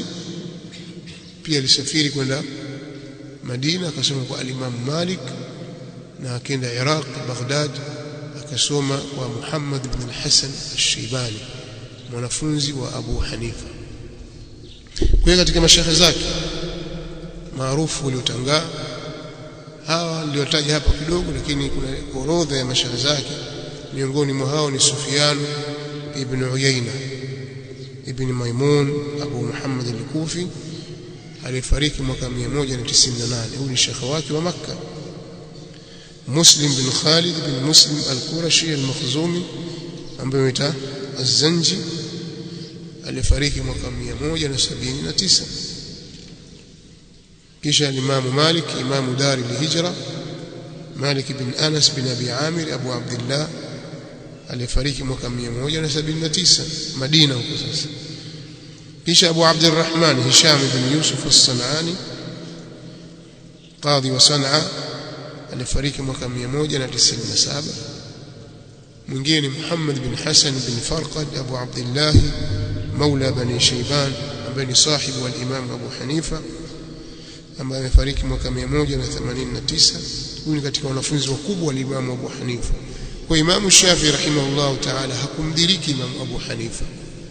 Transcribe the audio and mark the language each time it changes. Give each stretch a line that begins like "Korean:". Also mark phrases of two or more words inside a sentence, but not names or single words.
Swahili: Pia alisafiri kwenda Madina, akasoma kwa al-Imam Malik, na akaenda Iraq Baghdad, akasoma kwa Muhammad ibn al-Hasan al-Shaybani, mwanafunzi wa Abu Hanifa. Kwa katika mashaikh zake maarufu waliotangaa, hawa niliotaja hapa kidogo, lakini kuna orodha ya mashaikh zake. Miongoni mwa hao ni Sufyan ibn Uyayna ibn Maimun Abu Muhammad al-Kufi, alifariki mwaka 198. Huyu ni shekhi wake wa Makka. Muslim bin Khalid bin Muslim al-Qurashi al-Makhzumi ambaye huitwa az-Zanji, alifariki mwaka 179. Kisha Imam Malik, Imam Dar al-Hijra, Malik bin Anas bin Abi Amir Abu Abdullah, alifariki mwaka 179 Madina huko sasa. Kisha Abu Abdurrahman Hisham bin Yusuf as-San'ani, qadhi wa San'a, alifariki mwaka 197. Mwingine ni Muhammad bin Hasan bin Farqad Abu Abdullah Maula Bani Shayban, ambaye ni sahibu wa Imam Abu Hanifa, ambaye amefariki mwaka 189. Huyu ni katika wanafunzi wakubwa wa Imam Abu Hanifa. Kwa Imam Shafi'i
Arabic: رحمه الله تعالى
Swahili: hakumdiriki Imam Abu Hanifa,